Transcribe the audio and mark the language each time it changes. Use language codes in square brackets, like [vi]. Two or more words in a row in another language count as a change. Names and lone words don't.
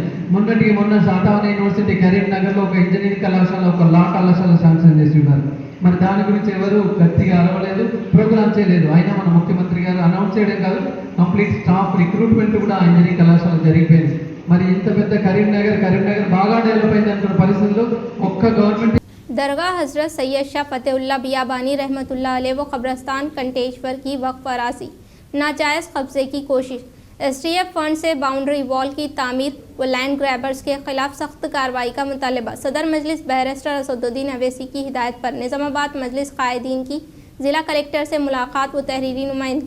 [te] మొన్న శాతవాహన యూనివర్సిటీ కరీంనగర్లో ఒక ఇంజనీరింగ్ కళాశాల, ఒక లా కళాశాల శాంక్షన్ చేసి ఉన్నారు, మరి దాని గురించి ఎవరు గట్టిగా అరవలేదు, ప్రోగ్రామ్ చేయలేదు। అయినా మన ముఖ్యమంత్రి గారు అనౌన్స్ చేయడం కాదు, [en] complete staff recruitment [te] కూడా ఇంజనీరింగ్ కళాశాల జరిగిపోయింది। మరి ఇంత పెద్ద కరీంనగర్ బాగా డెవలప్ అయింది అనుకున్న పరిస్థితుల్లో ఒక్క గవర్నమెంట్ [ur] درگاہ حضرت سید شاہ فتح اللہ بیابانی [ar] رحمۃ اللہ علیہ [ur] و قبرستان کنٹیشور کی وقف اراضی ناجائز قبضے کی کوشش، ایس ٹی ایف فنڈ سے [en] boundary wall [ur] کی تعمیر و [en] land grabbers [ur] کے خلاف سخت کارروائی کا مطالبہ، صدر مجلس بیرسٹر اسدالدین اویسی کی ہدایت پر نظام آباد مجلس قائدین کی ضلع کلکٹر سے ملاقات و تحریری نمائندگی۔